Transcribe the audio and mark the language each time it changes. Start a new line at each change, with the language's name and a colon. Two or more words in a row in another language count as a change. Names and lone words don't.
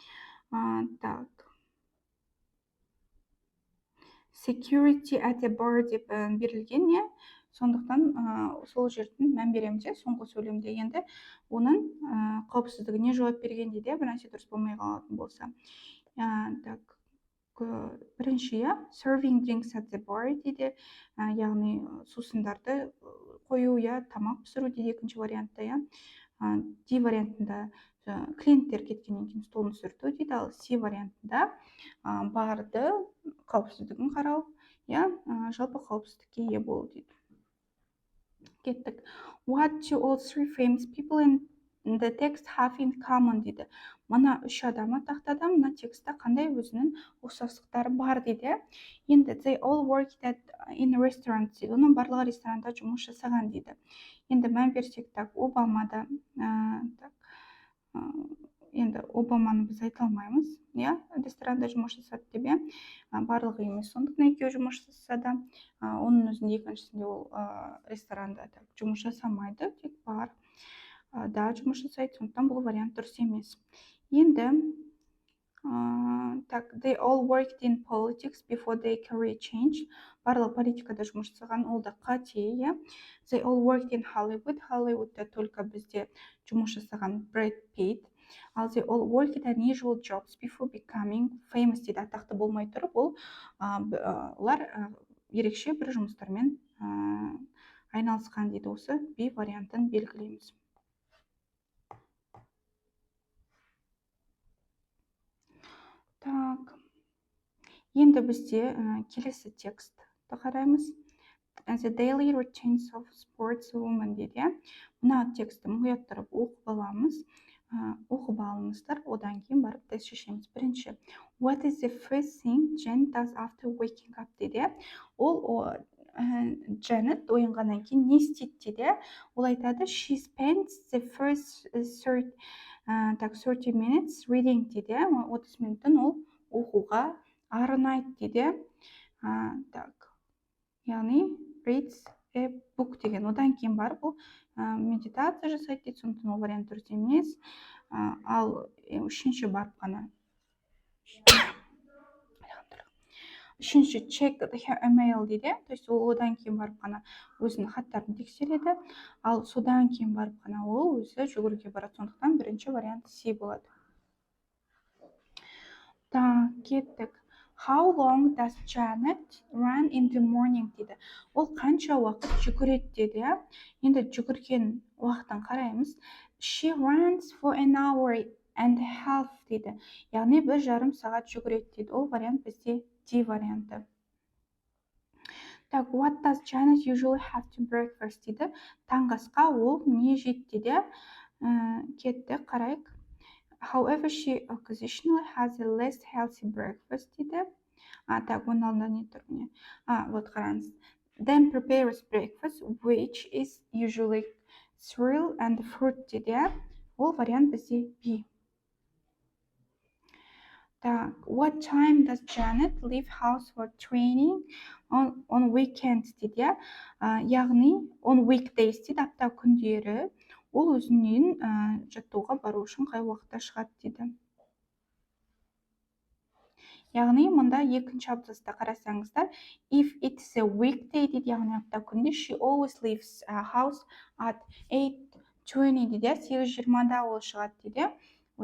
English: Security at the bar
Kazakh: деп берілген, не? Сондықтан сол жердің мән береміз, соңғы сөйлемде. Енді оның қауіпсіздігіне жауап берген дейді, бір нәрсе дұрыс болмай қалатын болса. Бірінші,
English: serving drinks at the bar
Kazakh: дейді, яғни сусындарды қою, тамақ пісіру дейді екінші вариантта. D вариантында клиенттер кеткеннен кейін столын сүрту дейді, ал C вариантында барды қауіпсіздігін қарау, жалпы қауіпсіздікке ие болу дейді. Кеттік.
English: What do all three famous people in the text have in common дейді.
Kazakh: Мына үш адам атақты, мына текстте қандай өзінің ұқсастықтары бар дейді.
English: Енді they all worked in restaurants дейді.
Kazakh: Оның барлығы ресторанда жұмыс жасаған дейді. Енді мән берсек, Обамада, енді Обаманы біз айта алмаймыз, ресторанда жұмыс жасады деп, барлығы емес, сондықтан екеуі жұмыс жасады. Оның өзінде екіншісінде ол ресторанда жұмыс жасамайды, тек бар да жұмыс жасайды, сондықтан бұл вариант дұрыс емес.
English: Енді they all worked in politics before their career change.
Kazakh: Барлығы политикада жұмыс жасаған, ол да қате.
English: They all worked in Hollywood.
Kazakh: Hollywoodта только бізде жұмыс жасаған Brad Pitt.
English: Ал they all worked unusual jobs before becoming famous дейді.
Kazakh: Атақты болмай тұрып, олар ерекше бір жұмыстармен айналысқан дейді. Осы B вариантын белгілейміз. Енді бізде келесі текстті қараймыз.
English: The daily routines of sportswoman дейді.
Kazakh: Мына текстті мұқият тұрып оқып алыңыздар, одан кейін барып тест шешеміз. Бірінші,
English: what is the first thing Jen does after waking up дейді.
Kazakh: Ол Janet оянғаннан кейін не істейді дейді. Ол айтады,
English: she spends the first 30 minutes reading дейді.
Kazakh: 30 минуттан ол оқуға арнайды дейді.
English: Яғни reads a book деген.
Kazakh: Одан кейін барып ол медитация жасайды дейді, сондықтан ол вариант дұрыс емес. Ал үшінші барып қана
English: check her email
Kazakh: дейді.
Russian: То есть
Kazakh: ол одан кейін барып қана өзінің хаттарын тексереді. Ал содан кейін барып қана ол өзі жүгіруге барады. Сондықтан бірінші вариант C болады. Кеттік.
English: How long does Janet run in the morning дейді.
Kazakh: Ол қанша уақыт жүгіреді дейді. Енді жүгірген уақытын қараймыз.
English: She runs for an hour and a half дейді.
Kazakh: Яғни 1,5 сағат жүгіреді дейді. Ол вариант бізде D варианты.
English: What does Janet usually have to breakfast дейді.
Kazakh: Таңғы асқа ол не жейді дейді. Кетті, қарайық.
English: However, she occasionally has a less healthy breakfast дейді.
Kazakh: Оның алдында не тұр міне? Вот қараңыз.
English: Then prepares breakfast, which is usually cereal and fruit дейді.
Kazakh: Ол вариант бізде B.
English: What time does Janet leave house for training on weekends дейді.
Kazakh: Яғни
English: on weekdays
Kazakh: дейді, апта күндері. Ол өзінен жаттауға бару үшін қай уақытта шығады дейді. Яғни мұнда екінші абзацта қарасаңыздар,
English: if it's a weekday
Kazakh: дейді, яғни апта күнде,
English: she always leaves house at 8:20 дейді,
Kazakh: 8:20-да ол шығады дейді.